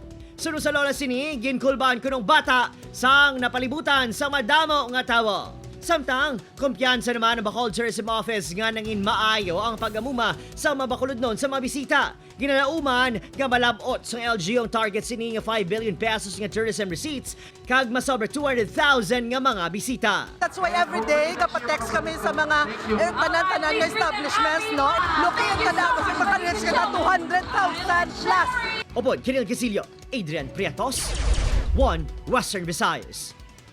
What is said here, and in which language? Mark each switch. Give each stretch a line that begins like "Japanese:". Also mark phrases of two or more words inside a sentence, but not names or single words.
Hiligaynon: Sunod sa lola sini, ginkulbaan kunong bata sang napalibutan sa madamo nga tawo. Samtang, kumpiyansa naman ang Bacolod Tourism Office nga nangin maayo ang pag-amuma sa mga Bacolod noon sa mga bisita. Ginalauman nga malabot sa LGU ang target sini nga 5 billion pesos nga
English: tourism receipts
Hiligaynon: kag masobra 200,000 nga mga bisita.
English: That's why every day
Filipino: kapag text kami sa mga tanan-tanan na establishments, no?
English: Looking at
Filipino: na kasi makareach ka na 200,000 plus.
Hiligaynon: Opod, Kiril Casillo, Adrian Priatos, One Western Visayas.